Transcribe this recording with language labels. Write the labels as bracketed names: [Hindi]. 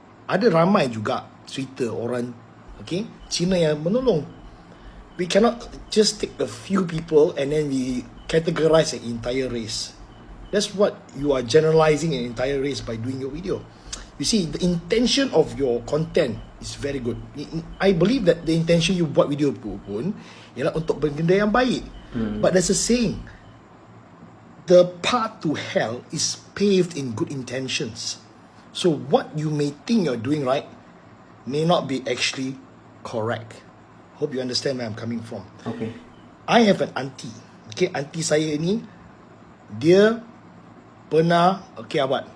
[Malay] Ada ramai juga cerita orang Cina yang menolong. [English] We cannot just take a few people and then we categorize an entire race. That's what you are generalizing an entire race by doing your video. You see, the intention of your content is very good. I believe that the intention you [Malay] buat video pun ialah untuk benda yang baik. [English] But there's a saying, the path to hell is paved in good intentions. So what you may think you're doing right may not be actually correct. Hope you understand where I'm coming from. Okay. I have an auntie. [Malay] Auntie saya ni, dia pernah, [English] what?